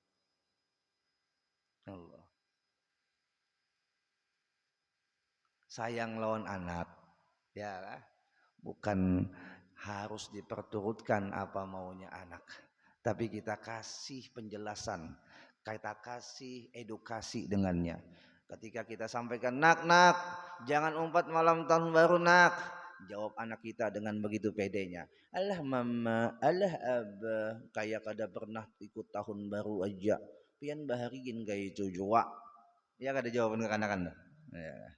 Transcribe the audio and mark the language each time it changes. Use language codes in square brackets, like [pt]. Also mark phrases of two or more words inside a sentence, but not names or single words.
[bjn] Allah. Sayang lawan anak. [id] Ya, bukan harus diperturutkan apa maunya anak, tapi kita kasih penjelasan, kita kasih edukasi dengannya. Ketika kita sampaikan, nak, [bjn] jangan umpat malam tahun baru nak. [id] Jawab anak kita dengan begitu pedenya. [bjn] Alah mama, alah abah, kayak kada pernah ikut tahun baru aja. Pian bahariin kayak itu jua. Ya kada jawaban ke anak-anak. Ya.